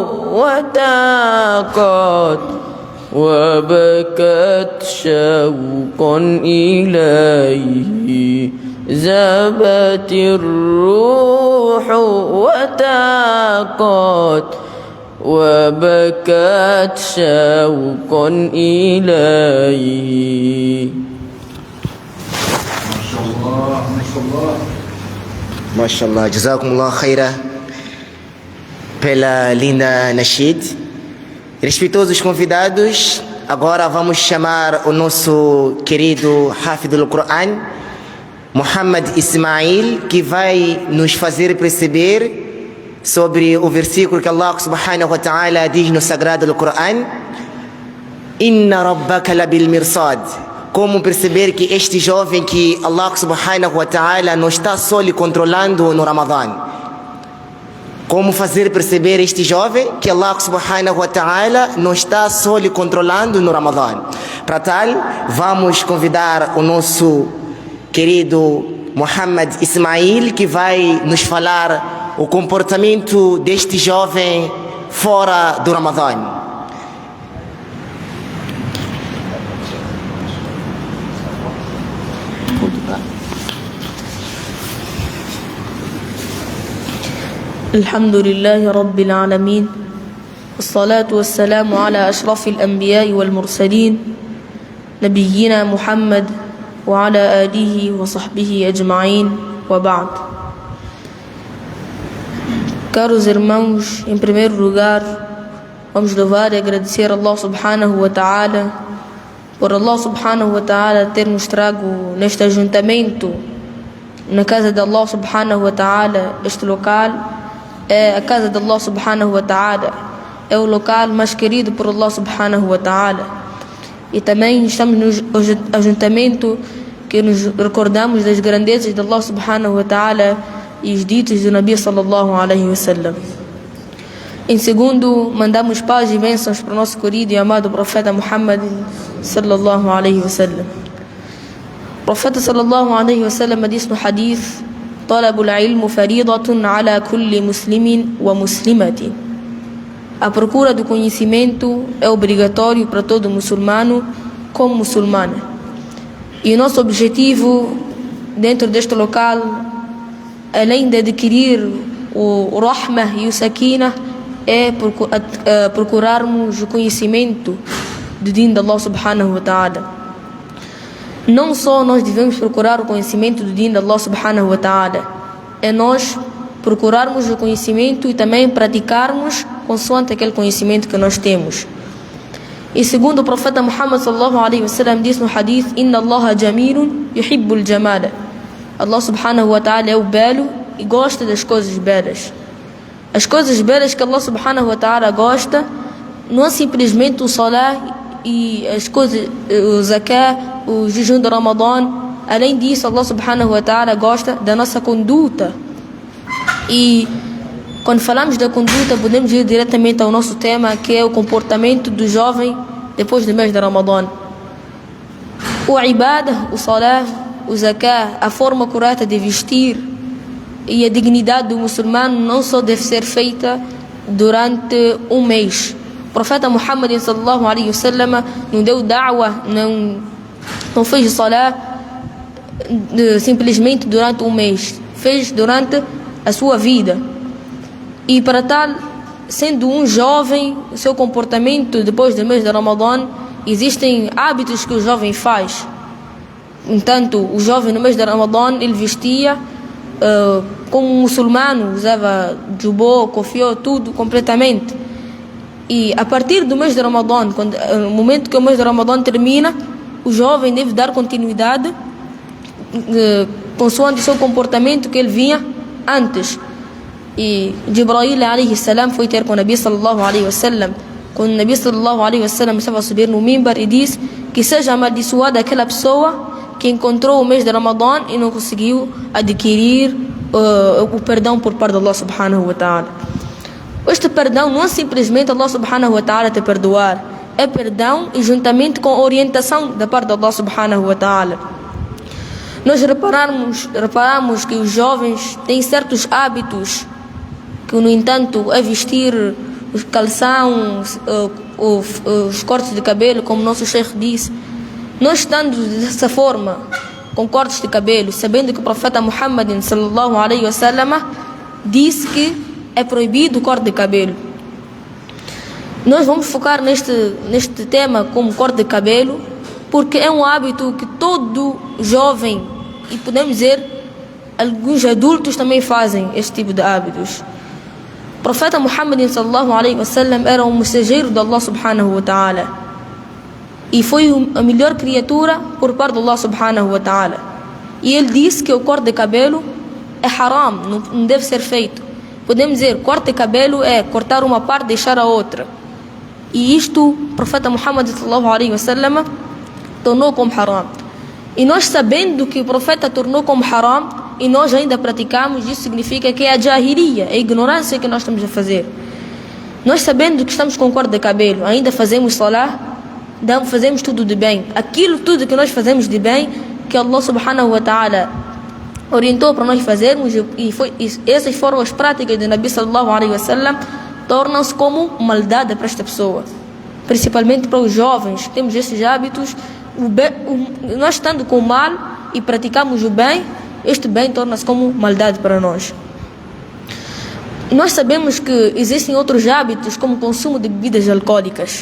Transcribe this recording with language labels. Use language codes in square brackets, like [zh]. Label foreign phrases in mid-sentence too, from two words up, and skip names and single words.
[ar] وتاقت وبكت شوقا إليه زابت الروح وتاقت وبكت شوقا إليه. ما شاء الله جزاكم الله خيرا [pt] pela linda nascid. Respeitosos convidados, agora vamos chamar o nosso querido Hafid do Coran, Muhammad Ismail, que vai nos fazer perceber sobre o versículo que [ar] الله سبحانه وتعالى [pt] diz no sagrado do Coran: [ar] إن ربك لبالمرصاد. [pt] Como perceber que este jovem que [ar] الله سبحانه وتعالى [pt] não está só lhe controlando no Ramadã. Como fazer perceber este jovem que [ar] الله سبحانه وتعالى [pt] não está só lhe controlando no Ramadã. Para tal, vamos convidar o nosso querido Muhammad Ismail, que vai nos falar o comportamento deste jovem fora do Ramadã. [ar] الحمد لله رب العالمين والصلاة والسلام على أشرف الأنبياء والمرسلين نبينا محمد وعلى آله وصحبه أجمعين وبعد. [pt] Caros irmãos, em primeiro lugar, vamos louvar e agradecer a [ar] الله سبحانه وتعالى [pt] por [ar] الله سبحانه وتعالى [pt] ter nos trago neste ajuntamento na casa de [ar] الله سبحانه وتعالى. [pt] Este local é a casa de [ar] الله سبحانه وتعالى, [pt] é o local mais querido por [ar] الله سبحانه وتعالى. [pt] E também estamos no ajuntamento que nos recordamos das grandezas de [ar] الله سبحانه وتعالى [pt] e os ditos do [ar] النبي صلى الله عليه وسلم. [pt] Em segundo, mandamos paz e bênçãos para o nosso querido e amado profeta Muhammad [ar] صلى الله عليه وسلم. [pt] O profeta [ar] صلى الله عليه وسلم [pt] disse no hadith: [ar] طلب العلم فريضة على كل مسلم ومسلمة. [pt] A procura do conhecimento é obrigatório para todo muçulmano como muçulmana. E o nosso objetivo dentro deste local, além de adquirir o rahmah e o sakinah, é procurarmos o conhecimento do din de [ar] الله سبحانه وتعالى. [pt] Não só nós devemos procurar o conhecimento do din de [ar] الله سبحانه وتعالى, [pt] é nós procurarmos o conhecimento e também praticarmos consoante aquele conhecimento que nós temos. E segundo o profeta Muhammad [ar] صلى الله عليه وسلم [pt] disse no hadith: [ar] إن الله جميل يحب الجمال. الله سبحانه وتعالى [pt] é o belo e gosta das coisas belas. As coisas belas que [ar] الله سبحانه وتعالى [pt] gosta não é simplesmente o salah e as coisas, o zakah, o jejum de Ramadã. Além disso, [ar] الله سبحانه وتعالى [pt] gosta da nossa conduta. E quando falamos da conduta, podemos ir diretamente ao nosso tema, que é o comportamento do jovem depois do mês de Ramadã. O ibadah, o salah, o zakah, a forma correta de vestir e a dignidade do muçulmano não só deve ser feita durante um mês. O profeta Muhammad [ar] صلى الله عليه وسلم [pt] não deu da'wah, não fez salah simplesmente durante um mês, fez durante a sua vida. E para tal, sendo um jovem, o seu comportamento depois do mês de Ramadã, existem hábitos que o jovem faz. Entanto, o jovem no mês de Ramadã, ele vestia como um muçulmano, usava jubô, cofió, tudo completamente. E a partir do mês de Ramadã, no momento que o mês de Ramadã termina, o jovem deve dar continuidade consoante o seu comportamento que ele vinha antes. E Jibreel [ar] عليه السلام [pt] foi ter com o [ar] النبي صلى الله عليه وسلم. [pt] Quando o [ar] النبي صلى الله عليه وسلم [pt] estava a subir no mimbar e disse que seja amaldiçoada aquela pessoa que encontrou o mês de Ramadã e não conseguiu adquirir o perdão por parte de [ar] الله سبحانه وتعالى. [pt] Este perdão não é simplesmente [ar] الله سبحانه وتعالى [pt] te perdoar, é perdão e juntamente com a orientação da parte de [ar] الله سبحانه وتعالى. [pt] Nós reparamos que os jovens têm certos hábitos que, no entanto, é vestir os calções, os cortes de cabelo, como nosso Sheikh disse. Nós estando dessa forma, com cortes de cabelo, sabendo que o profeta Muhammad [ar] صلى الله عليه وسلم [pt] disse que é proibido o corte de cabelo. Nós vamos focar neste tema como corte de cabelo, porque é um hábito que todo jovem, e podemos dizer, alguns adultos também fazem este tipo de hábitos. O profeta Muhammad [ar] صلى الله عليه وسلم [pt] era um mensageiro de [ar] الله سبحانه وتعالى. [pt] E foi a melhor criatura por parte de [ar] الله سبحانه وتعالى. [pt] E ele disse que o corte de cabelo é haram, não deve ser feito. Podemos dizer, corte de cabelo é cortar uma parte e deixar a outra. E isto o profeta Muhammad [ar] صلى الله عليه وسلم [pt] tornou como haram. E nós sabendo que o profeta tornou como haram e nós ainda praticamos, isso significa que é a jahiliya, é a ignorância que nós estamos a fazer. Nós sabendo que estamos com corte de cabelo, ainda fazemos salah, fazemos tudo de bem. Aquilo tudo que nós fazemos de bem, que [ar] الله سبحانه وتعالى [pt] orientou para nós fazermos, e essas foram as práticas do [ar] النبي صلى الله عليه وسلم, [pt] tornam-se como maldade para esta pessoa. Principalmente para os jovens, temos esses hábitos. Nós estando com o mal e praticamos o bem, este bem torna-se como maldade para nós. Nós sabemos que existem outros hábitos, como o consumo de bebidas alcoólicas.